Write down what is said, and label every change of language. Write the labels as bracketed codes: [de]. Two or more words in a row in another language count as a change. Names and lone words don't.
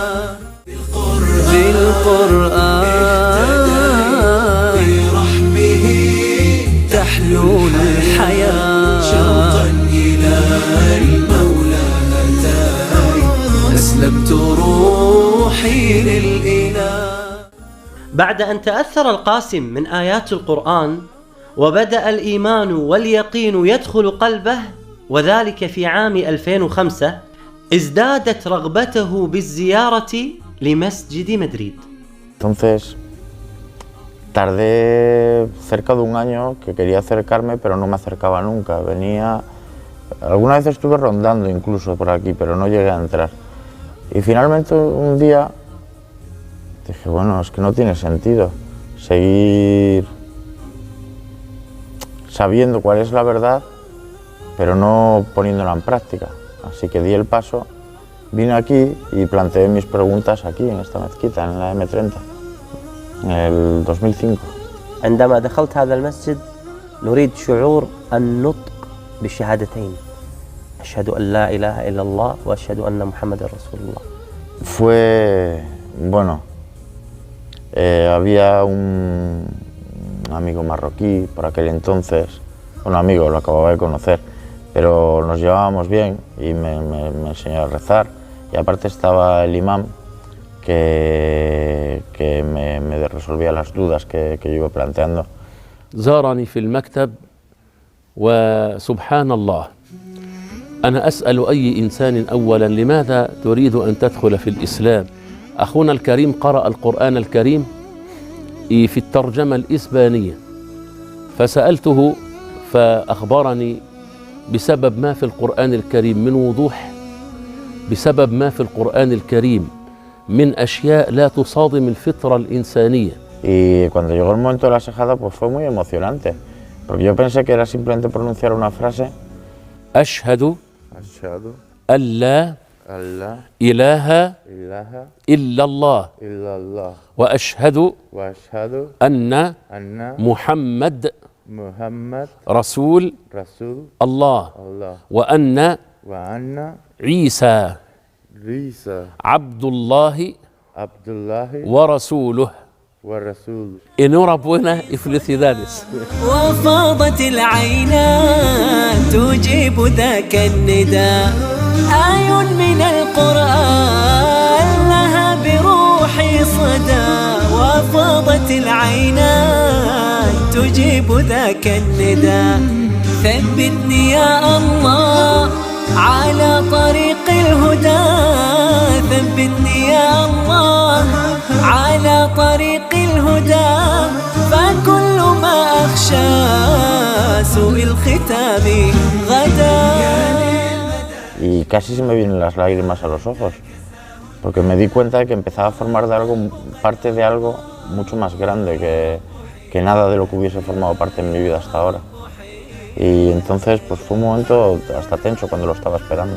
[ar] بالقرآن برحمه تحلو الحياة، شوقا إلى المولى أتاي أسلمت روحي للإله. بعد أن تأثر القاسم من آيات القرآن وبدأ الإيمان واليقين يدخل قلبه، وذلك في عام 2005، ازدادت رغبته بالزيارة لمسجد مدريد. [es] Entonces, tardé cerca de un año que quería acercarme, pero no me acercaba nunca. Venía, alguna vez estuve rondando incluso por aquí, pero no llegué a entrar. Y finalmente un día dije, bueno, es que no tiene sentido seguir sabiendo cuál es la verdad, pero no poniéndola en práctica. Así que di el paso, vine aquí y planteé mis preguntas aquí, en esta mezquita, en la M30, en el 2005. [ar] عندما دخلت هذا المسجد نريد شعور النطق بالشهادتين، أشهد أن لا إله إلا الله وأشهد أن محمد رسول الله. [es] Fue, bueno, había un amigo marroquí por aquel entonces, un amigo, lo acababa de conocer, pero nos llevábamos bien y me enseñó a rezar, y aparte estaba el imán que me resolvía las dudas que yo iba planteando. [ar] زارني في المكتب وسبحان الله أنا أسأل أي إنسان أولا لماذا تريد أن تدخل في الإسلام؟ أخونا الكريم قرأ القرآن الكريم في الترجمة الإسبانية، فسألته فأخبرني بسبب ما في القرآن الكريم من وضوح، بسبب ما في القرآن الكريم من أشياء لا تصادم الفطرة الإنسانية. [es] Y cuando llegó el momento de la shahada, pues fue muy emocionante, porque yo pensé que era simplemente pronunciar una frase. [ar] أشهد Ashhadu أن لا أن لا إله ilaha إلا الله illallah وأشهد وأشهد أن anna محمد Muhammad رسول Rasul الله Allah وأن وأن عيسى Isa عبد الله Abdullahi ورسوله. ورسول. [es] Enhorabuena y felicidades. [ar] وفاضت العينان تجيب ذاك النداء، آي من القرآن لها بروحي صدى. وفاضت العينان تجيب ذاك النداء، ثبتني يا الله على طريق الهدى، ثبتني يا الله على طريق الهدى، فكل ما أخشى سوء الختام غدا. [es] Y casi se me vienen las lágrimas a los ojos, porque me di cuenta de que empezaba a formar parte de algo mucho más grande que nada de lo que hubiese formado parte en mi vida hasta ahora. Y entonces pues fue un momento hasta tenso cuando lo estaba esperando.